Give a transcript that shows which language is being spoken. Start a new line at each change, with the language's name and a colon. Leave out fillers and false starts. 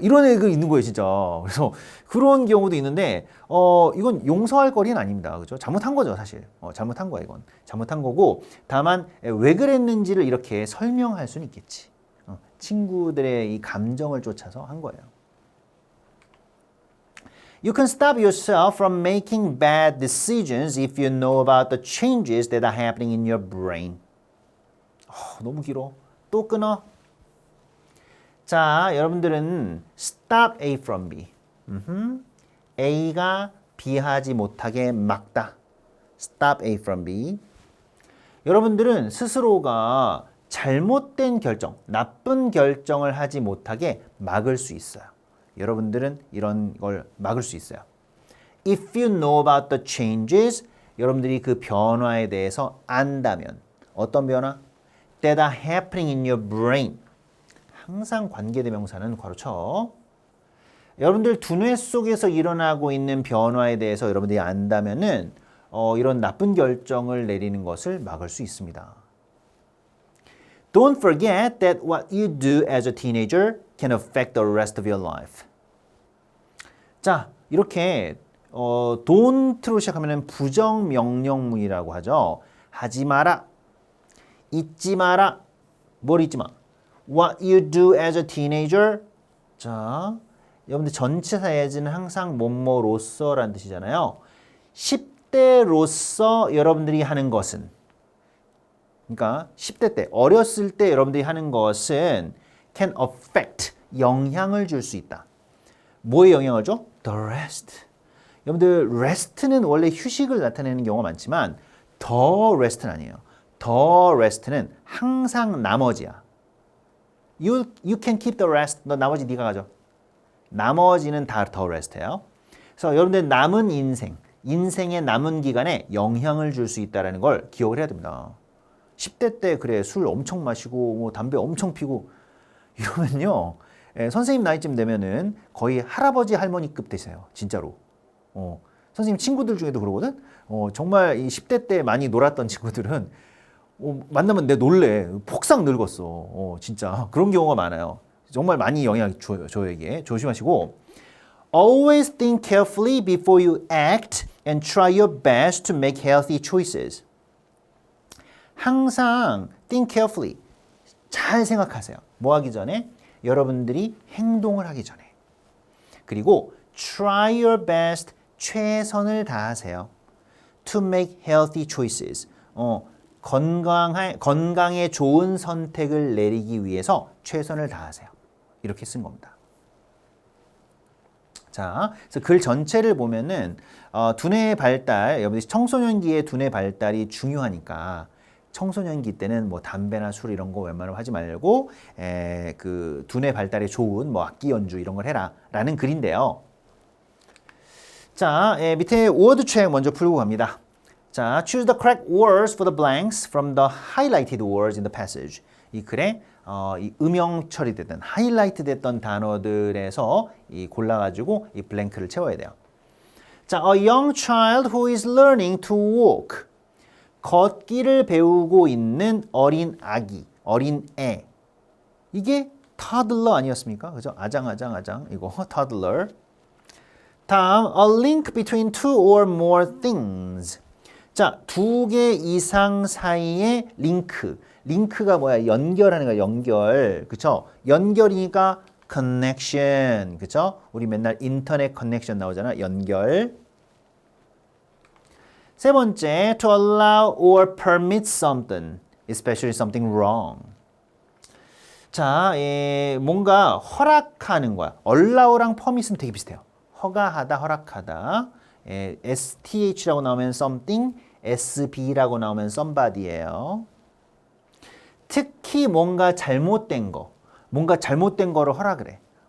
Korean: 이런 애가 있는 거예요, 진짜. 그래서 그런 경우도 있는데 이건 용서할 거리는 아닙니다. 그죠? 잘못한 거죠, 사실. 잘못한 거야, 이건. 잘못한 거고 다만 왜 그랬는지를 이렇게 설명할 수는 있겠지. 친구들의 이 감정을 쫓아서 한 거예요.
English: You can stop yourself from making bad decisions if you know about the changes that are happening in your brain.
Korean: 너무 길어. 또 끊어. 자, 여러분들은
English: stop A from B.
Korean: A가 B 하지 못하게 막다.
English: Stop A from B.
Korean: 여러분들은 스스로가 잘못된 결정, 나쁜 결정을 하지 못하게 막을 수 있어요. 여러분들은 이런 걸 막을 수 있어요.
English: If you know about the changes,
Korean: 여러분들이 그 변화에 대해서 안다면 어떤 변화?
English: That are happening in your brain.
Korean: 항상 관계대명사는 괄호쳐. 여러분들 두뇌 속에서 일어나고 있는 변화에 대해서 여러분들이 안다면은 이런 나쁜 결정을 내리는 것을 막을 수 있습니다.
English: Don't forget that what you do as a teenager can affect the rest of your life.
Korean: 자, 이렇게 don't로 시작하면 부정명령문이라고 하죠. 하지 마라, 잊지 마라, 뭘 잊지 마.
English: What you do as a teenager.
Korean: 자, 여러분들 전치사 as는 항상 뭐뭐로서라는 뜻이잖아요. 10대로서 여러분들이 하는 것은, 그러니까 10대 때, 어렸을 때 여러분들이 하는 것은
English: can affect,
Korean: 영향을 줄 수 있다. 뭐에 영향을 줘?
English: The rest.
Korean: 여러분들 rest는 원래 휴식을 나타내는 경우가 많지만 the rest는 아니에요. The rest는 항상 나머지야.
English: You can keep the rest.
Korean: 너 나머지 네가 가져. 나머지는 다 the rest예요. 그래서 여러분들 남은 인생의 남은 기간에 영향을 줄 수 있다는 걸 기억을 해야 됩니다. 10대 때 그래 술 엄청 마시고 뭐 담배 엄청 피고 이러면요. 선생님 나이쯤 되면은 거의 할아버지 할머니급 되세요. 진짜로. 선생님 친구들 중에도 그러거든. 정말 이 10대 때 많이 놀았던 친구들은 만나면 내 놀래. 폭삭 늙었어. 진짜 그런 경우가 많아요. 정말 많이 영향 줘요. 저에게. 조심하시고
English: Always think carefully before you act and try your best to make healthy choices.
Korean: 항상
English: think carefully.
Korean: 잘 생각하세요. 뭐 하기 전에? 여러분들이 행동을 하기 전에. 그리고
English: try your best.
Korean: 최선을 다하세요.
English: To make healthy choices.
Korean: 건강에 좋은 선택을 내리기 위해서 최선을 다하세요. 이렇게 쓴 겁니다. 자, 그래서 글 전체를 보면은 두뇌 발달, 여러분들이 청소년기의 두뇌 발달이 중요하니까 청소년기 때는 뭐 담배나 술 이런 거 웬만하면 하지 말고 그 두뇌 발달에 좋은 뭐 악기 연주 이런 걸 해라라는 글인데요. 자, 밑에 word check 먼저 풀고 갑니다.
English: 자, choose the correct words for the blanks from the highlighted words in the passage.
Korean: 이 글에 이 음영 처리됐던 하이라이트 됐던 단어들에서 이 골라가지고 이 블랭크를 채워야 돼요.
English: 자, a young child who is learning to walk.
Korean: 걷기를 배우고 있는 어린 아기, 어린 애. 이게 toddler 아니었습니까? 그죠? 아장 이거 toddler.
English: 다음, a link between two or more things.
Korean: 자, 두 개 이상 사이의 링크. 링크가 뭐야? 연결하는 거야, 연결. 그쵸? 연결이니까 connection. 그쵸? 우리 맨날 인터넷 커넥션 나오잖아. 연결. 세 번째,
English: to allow or permit something, especially something wrong.
Korean: 자, 뭔가 허락하는 거야. allow랑 permit은 되게 비슷해요. 허가하다, 허락하다. STH라고 나오면 something, SB라고 나오면 somebody예요. 특히 뭔가 잘못된 거를 허락을 해.